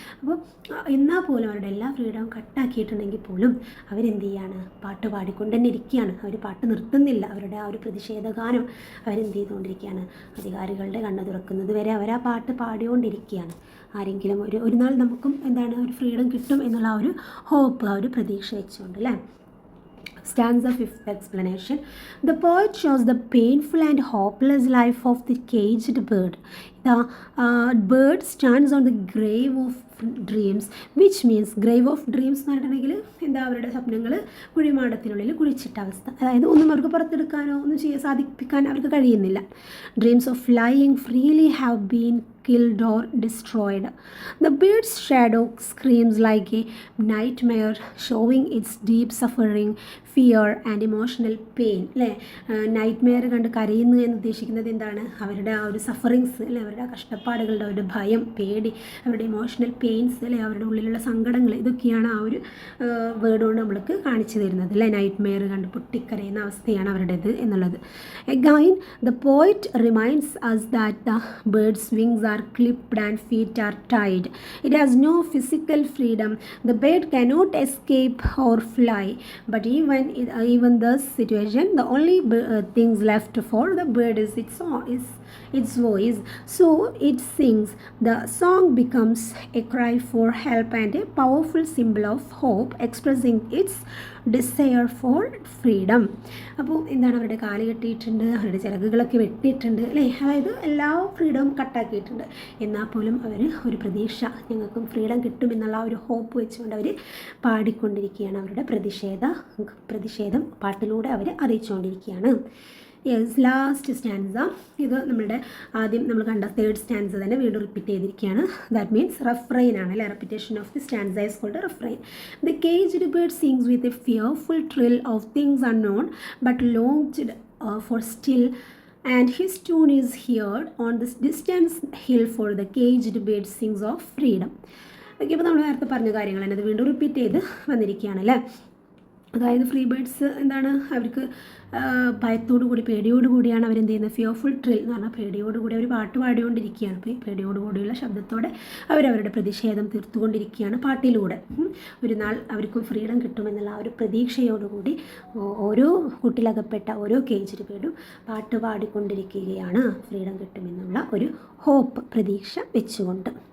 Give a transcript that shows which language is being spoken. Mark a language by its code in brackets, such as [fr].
[ml] അപ്പോൾ എന്നാൽ പോലും അവരുടെ എല്ലാ ഫ്രീഡവും കട്ടാക്കിയിട്ടുണ്ടെങ്കിൽ പോലും അവരെന്ത് ചെയ്യാണ്, പാട്ട് പാടിക്കൊണ്ട് തന്നെ ഇരിക്കുകയാണ്, അവർ പാട്ട് നിർത്തുന്നില്ല. അവരുടെ ആ ഒരു പ്രതിഷേധഗാനം അവരെന്ത് ചെയ്തുകൊണ്ടിരിക്കുകയാണ്, അധികാരികളുടെ കണ്ണ് തുറക്കുന്നത് വരെ അവർ ആ പാട്ട് പാടിക്കൊണ്ടിരിക്കുകയാണ്. ആരെങ്കിലും ഒരു നാൾ നമുക്കും എന്താണ് ഒരു ഫ്രീഡം കിട്ടും എന്നുള്ള ആ ഒരു ഹോപ്പ്, ആ ഒരു പ്രതീക്ഷ വെച്ചുകൊണ്ട് അല്ലേ. [en] Stanza 5th explanation. The poet shows the painful and hopeless life of the caged bird. The bird stands on the grave of dreams, [ml] which means grave of dreams എന്ന് പറഞ്ഞിട്ടുണ്ടെങ്കിൽ എന്താ, അവരുടെ സ്വപ്നങ്ങൾ കുഴിമാടത്തിനുള്ളിൽ കുഴിച്ചിട്ട അവസ്ഥ, അതായത് ഒന്നും അവർക്ക് പുറത്തെടുക്കാനോ ഒന്നും സാധിപ്പിക്കാൻ അവർക്ക് കഴിയുന്നില്ല. [en] Dreams of flying freely have been killed or destroyed. The bird's shadow screams like a nightmare, showing its deep suffering, fear and emotional pain അല്ലേ. [ml] നൈറ്റ്മെയർ കണ്ട് കരയുന്നു എന്ന് ഉദ്ദേശിക്കുന്നത് എന്താണ്, അവരുടെ ആ ഒരു സഫറിങ്സ് അല്ലേ, അവരുടെ ആ കഷ്ടപ്പാടുകളുടെ ഒരു ഭയം, പേടി, അവരുടെ ഇമോഷണൽ പെയിൻസ് അല്ലേ, അവരുടെ ഉള്ളിലുള്ള സങ്കടങ്ങൾ, ഇതൊക്കെയാണ് ആ ഒരു വേർഡ് കൊണ്ട് നമ്മൾക്ക് കാണിച്ചു തരുന്നത് അല്ലേ. നൈറ്റ്മെയർ കണ്ട് പൊട്ടിക്കരയുന്ന അവസ്ഥയാണ് അവരുടേത് എന്നുള്ളത്. [en] Again, the poet reminds us that the bird's wings are clipped and feet are tied. It has no physical freedom. The bird cannot escape or fly. But even this situation, the only things left for the bird is its voice. So it sings. The song becomes a cry for help and a powerful symbol of hope, expressing its desire for freedom. [ml] അപ്പോൾ എന്താണ്, അവരുടെ കാല് കെട്ടിയിട്ടുണ്ട്, അവരുടെ ചിറകുകളൊക്കെ വെട്ടിയിട്ടുണ്ട് അല്ലേ, അതായത് എല്ലാ ഫ്രീഡവും കട്ടാക്കിയിട്ടുണ്ട്. എന്നാൽ പോലും അവർ ഒരു പ്രതീക്ഷ, ഞങ്ങൾക്കും ഫ്രീഡം കിട്ടുമെന്നുള്ള ഒരു ഹോപ്പ് വെച്ചുകൊണ്ട് അവർ പാടിക്കൊണ്ടിരിക്കുകയാണ്, അവരുടെ പ്രതിഷേധം പാട്ടിലൂടെ അവർ അറിയിച്ചുകൊണ്ടിരിക്കുകയാണ്. യെസ്, ലാസ്റ്റ് സ്റ്റാൻസ, ഇത് നമ്മുടെ ആദ്യം നമ്മൾ കണ്ട 3rd സ്റ്റാൻസ തന്നെ വീണ്ടും റിപ്പീറ്റ് ചെയ്തിരിക്കുകയാണ്. [en] that means refrain [ml] ആണ് അല്ലേ, [en] Repetition of the stanza is called refrain. The caged bird sings with a fearful thrill of things unknown but longed for still, and his tune is heard on this distant hill, for the caged bird sings of freedom. [ml] Okay, അപ്പോൾ നമ്മൾ നേരത്തെ പറഞ്ഞ കാര്യങ്ങൾ തന്നെ അത് വീണ്ടും repeat ചെയ്ത് വന്നിരിക്കുകയാണ് അല്ലേ. അതായത് ഫ്രീ ബേർഡ്സ് എന്താണ് അവർക്ക് ഭയത്തോടു കൂടി പേടിയോടു കൂടിയാണ് അവരെന്ത് ചെയ്യുന്നത്, ഫിയർഫുൾ ട്രിൽ എന്ന് പറഞ്ഞാൽ പേടിയോടുകൂടി അവർ പാട്ട് പാടിക്കൊണ്ടിരിക്കുകയാണ്. അപ്പോൾ ഈ പേടിയോടുകൂടിയുള്ള ശബ്ദത്തോടെ അവരവരുടെ പ്രതിഷേധം തീർത്തുകൊണ്ടിരിക്കുകയാണ് പാട്ടിലൂടെ. ഒരു നാൾ അവർക്കും ഫ്രീഡം കിട്ടുമെന്നുള്ള ആ ഒരു പ്രതീക്ഷയോടുകൂടി ഓരോ കൂട്ടിലകപ്പെട്ട ഓരോ കേജ്ഡ് ബേർഡും പാട്ട് പാടിക്കൊണ്ടിരിക്കുകയാണ് ഫ്രീഡം കിട്ടുമെന്നുള്ള ഒരു ഹോപ്പ്, പ്രതീക്ഷ വെച്ചുകൊണ്ട്.